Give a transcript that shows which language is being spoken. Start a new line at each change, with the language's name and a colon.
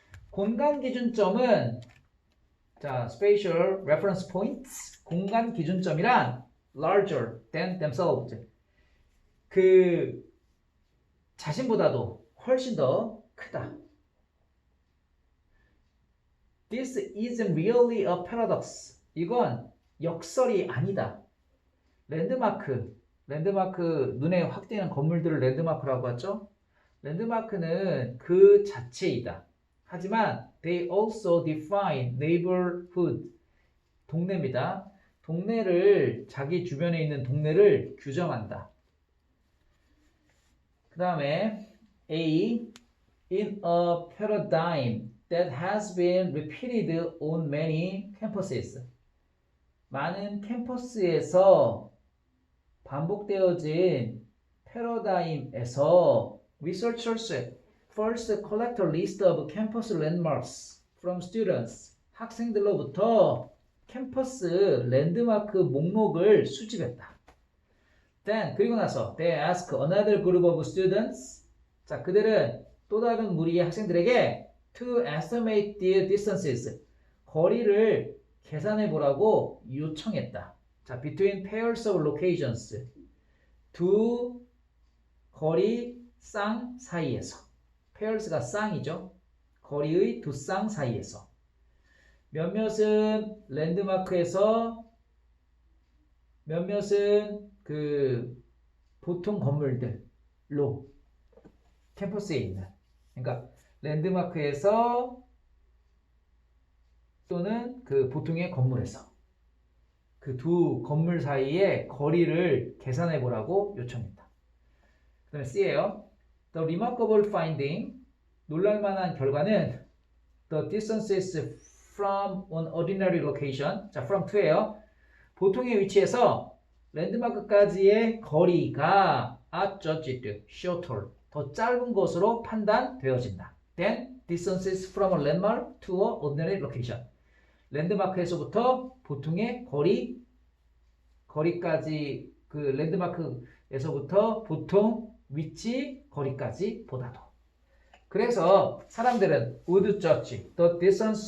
Korean: 공간 기준점은 자, Spatial Reference Points 공간 기준점이란
English: larger than themselves
Korean: 그 자신보다도 훨씬 더 크다.
English: This isn't really a paradox.
Korean: 이건 역설이 아니다. 랜드마크 눈에 확 띄는 건물들을 랜드마크라고 하죠. 랜드마크는 그 자체이다.
English: 하지만 they also define neighborhood
Korean: 동네입니다. 동네를 자기 주변에 있는 동네를 규정한다. 그 다음에
English: A in a paradigm that has been repeated on many campuses
Korean: 많은 캠퍼스에서 반복되어진 패러다임에서
English: researchers first collect a list of campus landmarks from students
Korean: 학생들로부터 캠퍼스 랜드마크 목록을 수집했다. Then 그리고 나서
English: they ask another group of students
Korean: 자 그들은 또 다른 무리의 학생들에게
English: to estimate the distances
Korean: 거리를 계산해 보라고 요청했다. 자,
English: between pairs of locations
Korean: 두 거리 쌍 사이에서 pairs가 쌍이죠. 거리의 두 쌍 사이에서 몇몇은 랜드마크에서 몇몇은 그 보통 건물들로 캠퍼스에 있는 그러니까 랜드마크에서 또는 그 보통의 건물에서 그 두 건물 사이의 거리를 계산해 보라고 요청했다. 그 다음에 C예요.
English: The remarkable finding
Korean: 놀랄만한 결과는
English: the distances from an ordinary location 자 from to예요.
Korean: 보통의 위치에서 랜드마크까지의 거리가
English: are judged shorter
Korean: 더 짧은 것으로 판단되어진다.
English: Then distances from a landmark to a ordinary location
Korean: 랜드마크에서부터 보통의 거리까지 그 랜드마크에서부터 보통 위치 거리까지 보다도 그래서 사람들은
English: would judge the distance